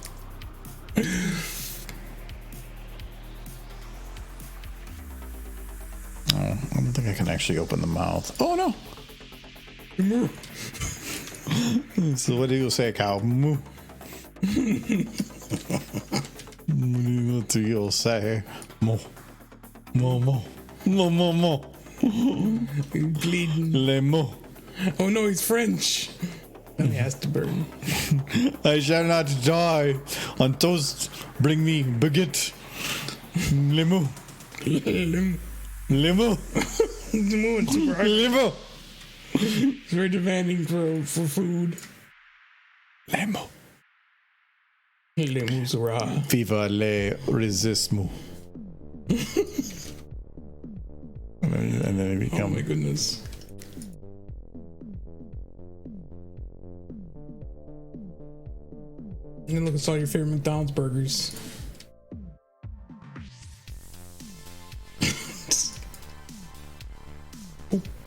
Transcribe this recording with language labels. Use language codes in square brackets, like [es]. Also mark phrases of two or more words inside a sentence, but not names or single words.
[en] Oh, I don't think I can actually open the mouth. Oh no! So what do you say, cow? Moo. What do you say? Mo. Mo mo. Mo mo mo. Bleeding. Le mo. Oh no, he's French. And he has to burn. I shall not die. On toast, bring me baguette. Le mo. Lim. Le mo. It's super hard. Le mo. It's very demanding for food. Lemmo. Limus ra. Viva le resismo. And then it Oh become. my goodness. And look, it's all your favorite McDonald's burgers. Oh.